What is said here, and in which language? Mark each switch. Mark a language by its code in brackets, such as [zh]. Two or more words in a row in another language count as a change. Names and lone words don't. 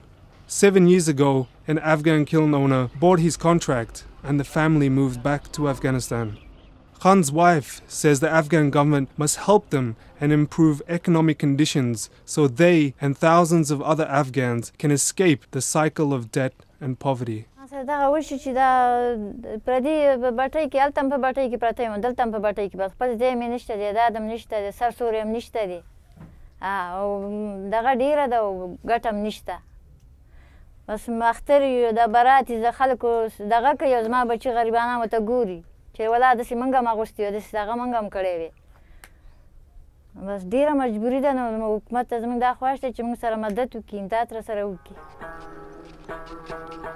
[en] 7 years ago, an Afghan kiln owner bought his contract and the family moved back to Afghanistan. Khan's wife says the Afghan government must help them and improve economic conditions so they and thousands of other Afghans can escape the cycle of debt and poverty. [ps] دغه وشي چې دا پردي بټۍ کې هلته هم په بټۍ کې پرته یم دلته هم په بټۍ کې بس خپل ځای مې نشته دی داد هم نشته دی سر سوری هم نشته دی او دغه ډېره ده او ګټه هم نشته بس اختر یو د برات د خلکو دغه کوي او زما بچي غریبانه ورته ګوري چې ولا داسې موږ هم اغوستي وو داسې دغه موږ هم کړی وې بس ډېره مجبوري ده نو حکومت ته زموږ دا خواهش دی چې موږ سره مدد وکړي امداد راسره وکړي